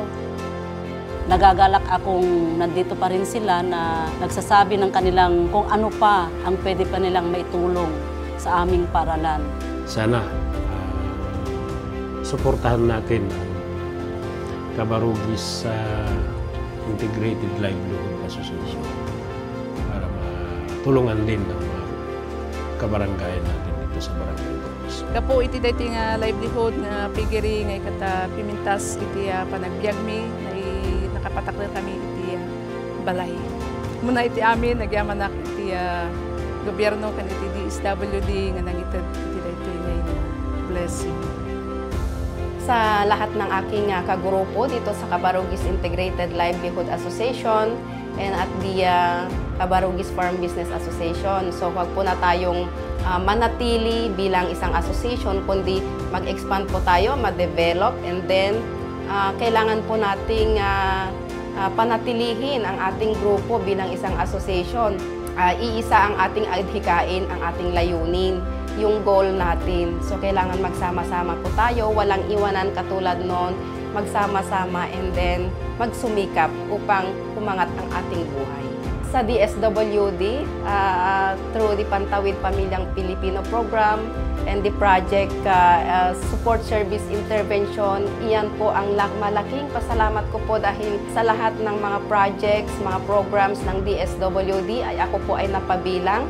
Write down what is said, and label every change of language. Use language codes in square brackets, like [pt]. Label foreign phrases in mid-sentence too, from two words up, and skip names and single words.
[tl] Nagagalak akong nandito pa rin sila na nagsasabi ng kanilang kung ano pa ang pwede pa nilang maitulong sa aming paaralan. Sana suportahan natin ang Cabarugis Integrated Livelihood Association para matulungan din ng mga kabaranggayan natin dito sa Barangay Burgos. [ilo] Kapo iti dati nga livelihood nga pigiri nga kata pimintas iti panagbiag mi nakapatak na kami iti balay. Muna iti amin nagyaman na iti gobyerno kan iti DSWD nga nangitad iti dati nga blessing. [tl] Sa lahat ng aking kagrupo dito sa Cabarugis Integrated Livelihood Association [en] and at the Cabarugis Farm Business Association. [tl] So huwag po na tayong manatili bilang isang association, kundi mag-expand po tayo, ma-develop, [en] and then [tl] kailangan po nating panatilihin ang ating grupo bilang isang association. Iisa ang ating adhikain, ang ating layunin, yung goal natin. So kailangan magsama-sama po tayo, walang iwanan katulad noon, magsama-sama [en] and then [tl] magsumikap upang umangat ang ating buhay. Sa DSWD, [en] through the Pantawid Pamilyang Pilipino Program and the Project Support Service Intervention, [tl] iyan po ang malaking pasalamat ko po dahil sa lahat ng mga projects, mga programs ng DSWD ay ako po ay napabilang.